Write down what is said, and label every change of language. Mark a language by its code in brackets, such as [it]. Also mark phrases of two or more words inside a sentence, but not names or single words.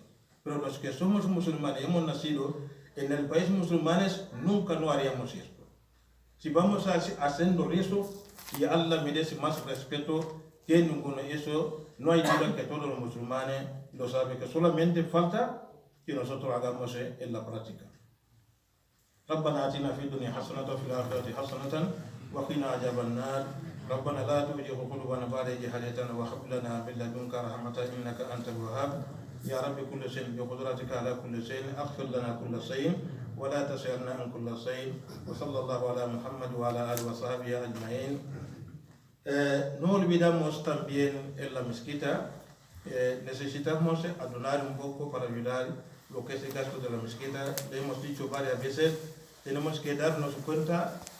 [es] Pero los que somos musulmanes, hemos nacido en el país musulmanes, nunca no haríamos esto. Si vamos haciendo eso, y Allah merece más respeto que ninguno. Eso no hay duda que todos los musulmanes lo saben, que solamente falta que nosotros hagamos en la práctica. [ar] ربنا آتنا في الدنيا حسنة وفي الآخرة حسنة وقنا عذاب النار ربنا لا تزغ قلوبنا بعد إذ هديتنا وهب لنا من لدنك رحمة إنك أنت الوهاب يا رب كل شيء بقدرتك على كل شيء اغفر لنا كل شيء ولا تسألنا عن كل شيء وصلى الله على محمد وعلى آله وصحبه أجمعين. [es] No olvidamos también en la mezquita, necesitamos donar un poco para ayudar lo que es el gasto de la mezquita. Le hemos dicho varias veces, tenemos que darnos cuenta